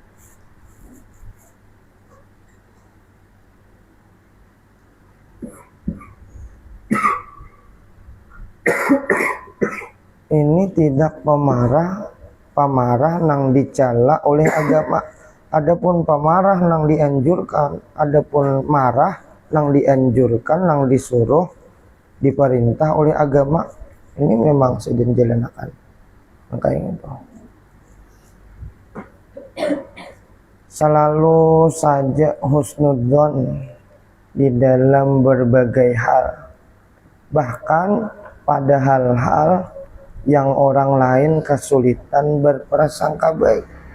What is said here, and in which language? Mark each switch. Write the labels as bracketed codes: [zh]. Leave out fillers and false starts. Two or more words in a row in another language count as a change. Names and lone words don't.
[bjn] Ini tidak pemarah nang dicela oleh agama. Adapun pemarah nang dianjurkan, adapun marah nang dianjurkan, nang disuruh, diperintah oleh agama. Ini memang sidin jalanakan. [id] Makanya itu. Selalu saja husnudzon di dalam berbagai hal. Bahkan pada hal-hal yang orang lain kesulitan berprasangka baik.